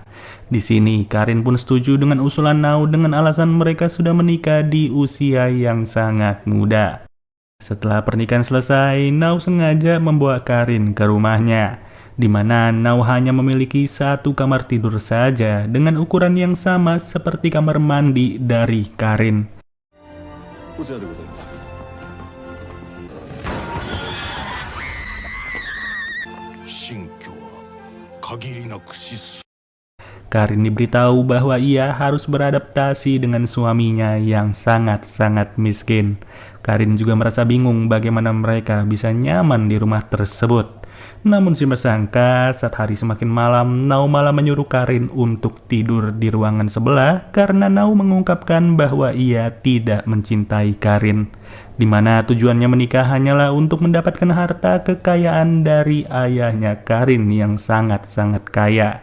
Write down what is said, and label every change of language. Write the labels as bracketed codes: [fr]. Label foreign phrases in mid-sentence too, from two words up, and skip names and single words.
[id] Di sini, Karin pun setuju dengan usulan Nao dengan alasan mereka sudah menikah di usia yang sangat muda. Setelah pernikahan selesai, Nao sengaja membawa Karin ke rumahnya, di mana Nao hanya memiliki satu kamar tidur saja dengan ukuran yang sama seperti kamar mandi dari Karin. [ja] こちらでございます。新居は限りなく質素。 [id] Karin diberitahu bahwa ia harus beradaptasi dengan suaminya yang sangat-sangat miskin. Karin juga merasa bingung bagaimana mereka bisa nyaman di rumah tersebut. Namun si tersangka, saat hari semakin malam, Nao malah menyuruh Karin untuk tidur di ruangan sebelah karena Nao mengungkapkan bahwa ia tidak mencintai Karin, di mana tujuannya menikah hanyalah untuk mendapatkan harta kekayaan dari ayahnya Karin yang sangat-sangat kaya.